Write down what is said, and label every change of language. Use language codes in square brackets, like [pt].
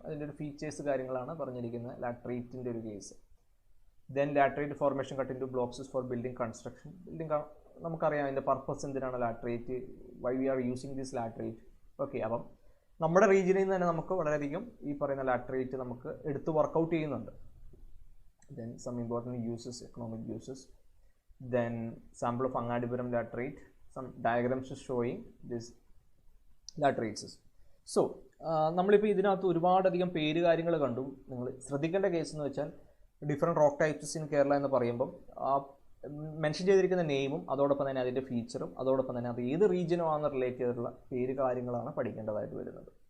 [ml] അതിൻ്റെ ഒരു ഫീച്ചേഴ്സ് കാര്യങ്ങളാണ് പറഞ്ഞിരിക്കുന്നത് ലാട്രൈറ്റിൻ്റെ ഒരു case. [en] Then laterite formation cut into blocks for building construction. [ml] Building നമുക്കറിയാം അതിൻ്റെ പർപ്പസ് എന്തിനാണ് laterite, [en] Why we are using this laterite. [ml] Okay, അപ്പം നമ്മുടെ റീജിയനിൽ നിന്ന് തന്നെ നമുക്ക് വളരെയധികം ഈ പറയുന്ന ലാട്രൈറ്റ് നമുക്ക് എടുത്ത് വർക്കൗട്ട് ചെയ്യുന്നുണ്ട്. [en] Then some important uses, economic uses. Then sample of Angadipuram laterite, some diagrams showing this laterites. So [ml] നമ്മളിപ്പോൾ ഇതിനകത്ത് ഒരുപാടധികം പേര് കാര്യങ്ങൾ കണ്ടു. നിങ്ങൾ ശ്രദ്ധിക്കേണ്ട കേസ് എന്ന് വെച്ചാൽ different rock types in Kerala എന്ന് പറയുമ്പം മെൻഷൻ ചെയ്തിരിക്കുന്ന നെയിമും അതോടൊപ്പം തന്നെ അതിൻ്റെ ഫീച്ചറും അതോടൊപ്പം തന്നെ അത് ഏത് റീജിയനുമാണ് റിലേറ്റ് ചെയ്തിട്ടുള്ള പേര് കാര്യങ്ങളാണ് പഠിക്കേണ്ടതായിട്ട് വരുന്നത്.